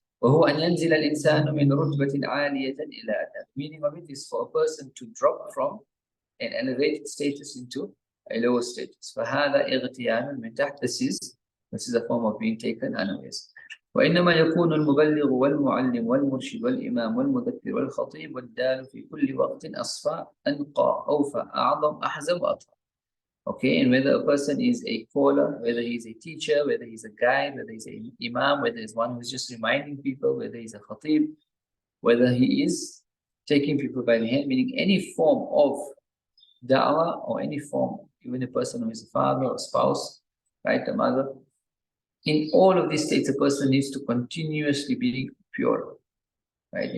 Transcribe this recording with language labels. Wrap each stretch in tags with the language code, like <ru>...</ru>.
<ar>وهو أن ينزل الإنسان من رتبة عالية إلى أدنى.</ar> <en>Meaning of it is for a person to drop from an elevated status into a lower status.</en> <ar>فهذا اغتيال من تحت.</ar> <en>This is a form of being taken unawares.</en> <ar>وإنما يكون المبلغ والمعلم والمرشد والإمام والمذكر والخطيب والدال في كل وقت أصفى أنقى أوفى أعظم أحزم وأطهر.</ar> <en>Okay, and whether a person is a caller, whether he's a teacher, whether he's a guide, whether he's an imam, whether he's one who's just reminding people, whether he's a khatib, whether he is taking people by the hand, meaning any form of da'wah or any form, even a person who is a father or spouse, right, a mother, in all of these states, a person needs to continuously be pure, right?</en>